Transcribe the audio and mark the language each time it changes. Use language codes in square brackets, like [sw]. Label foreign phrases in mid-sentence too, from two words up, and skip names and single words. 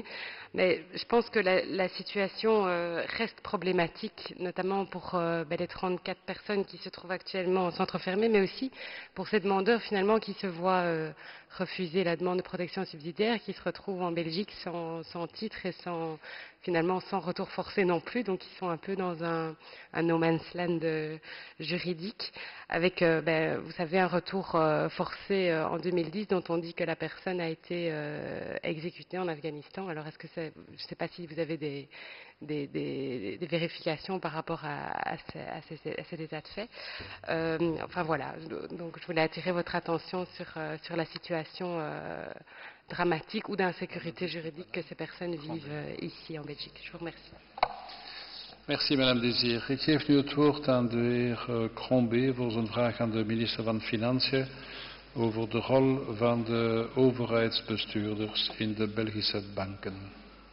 [fr] Mais je pense que la situation reste problématique, notamment pour les 34 personnes qui se trouvent actuellement en centre fermé, mais aussi pour ces demandeurs finalement qui se voient refuser la demande de protection subsidiaire, qui se retrouvent en Belgique sans titre et finalement sans retour forcé non plus, donc ils sont un peu dans un [en] no man's land [fr] juridique, avec, vous savez, un retour forcé en 2010 dont on dit que la personne a été exécutée en Afghanistan. Alors est-ce que je ne sais pas si vous avez des vérifications par rapport à cet état de fait. Enfin voilà, donc je voulais attirer votre attention sur la situation dramatique ou d'insécurité juridique que ces personnes vivent ici en Belgique. Je vous remercie. Merci, Madame Désir. [nl] Ik geef nu het woord aan de heer Crombé voor zijn vraag aan de minister van Financiën over de rol van de overheidsbestuurders in de Belgische banken.